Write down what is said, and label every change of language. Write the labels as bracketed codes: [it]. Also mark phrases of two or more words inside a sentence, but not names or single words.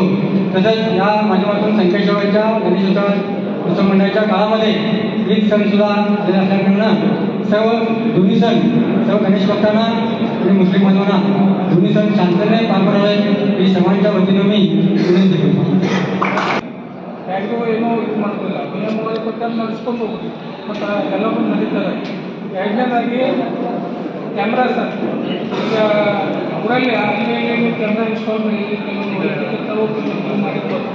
[mr] तसंच या माध्यमातून संकेश्वराच्या गणेशोत्सव मंडळाच्या काळामध्ये ईद सणसुद्धा आलेला असल्याकारणानं दोन्ही सण सर्व गणेश भक्तांना आणि मुस्लिम बांधवांना दोन्ही सण शांततेने पार पडावे ही सर्वांच्या वतीनं मी विनंती करतो. [kn] ಹೇಗೂ ಏನೋ ಇದು ಮಾಡೋದಿಲ್ಲ, ನಿಯಮಗಳು ಪ್ರಕಾರ ನಡೆಸ್ಕೊಂಡು ಹೋಗ್ತೀವಿ ಮತ್ತು ಎಲ್ಲವೂ ನಡೀತದೆ. ಎರಡನೇದಾಗಿ ಕ್ಯಾಮ್ರಾ ಸರ್, ಈಗ ಊರಲ್ಲಿ ಅಲ್ಲಿ ಕ್ಯಾಮ್ರಾ ಇನ್ಸ್ಟಾಲ್ ಮಾಡಿ ಕೆಲವು ಮಾಡಿರ್ಬೋದು.